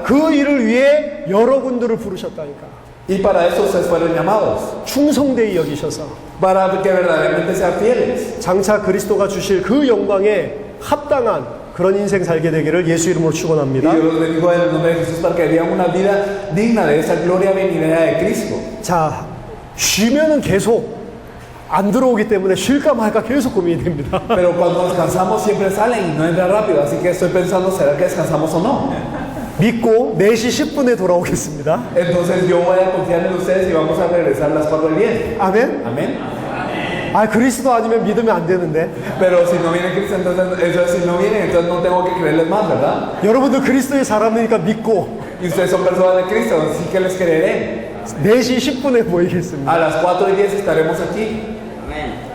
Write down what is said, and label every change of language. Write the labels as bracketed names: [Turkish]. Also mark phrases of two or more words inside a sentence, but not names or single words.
[Korean] 그 일을 위해 여러분들을 부르셨다니까. [Spanish] Y para eso ustedes fueron llamados. [Korean] 충성되이 여기셔서 [Spanish] Para que verdaderamente sean fieles. [Korean] 장차 그리스도가 주실 그 영광에 합당한 그런 인생 살게 되기를 예수 이름으로 Y 축원합니다. [Spanish] Dios los bendiga en el nombre de Jesús para que vivan una vida digna de esa gloria venidera de Cristo. [Korean] 자, 쉬면은 계속 안 들어오기 때문에 쉴까 말까 계속 고민이 됩니다. [Spanish] Pero cuando descansamos siempre salen y no entra rápido. Así que estoy pensando, ¿será que descansamos o no? [Korean] 믿고 4시 10분에 돌아오겠습니다. [Spanish] Entonces yo voy a confiar en ustedes y vamos a regresar a las 4:10. [Korean] 아멘? [Spanish] Amén. [Korean] 아, 그리스도 아니면 믿으면 안 되는데. [Spanish] Pero si no viene Cristo, entonces si no vienen, entonces no tengo que creerles más, ¿verdad? [Korean] 여러분들 그리스도의 사람이니까 믿고 [Spanish] Y ustedes son personas de Cristo, así que les creeré. [Korean] 4시 10분에 모이겠습니다. [Spanish] A las 4:10 estaremos aquí. Amén.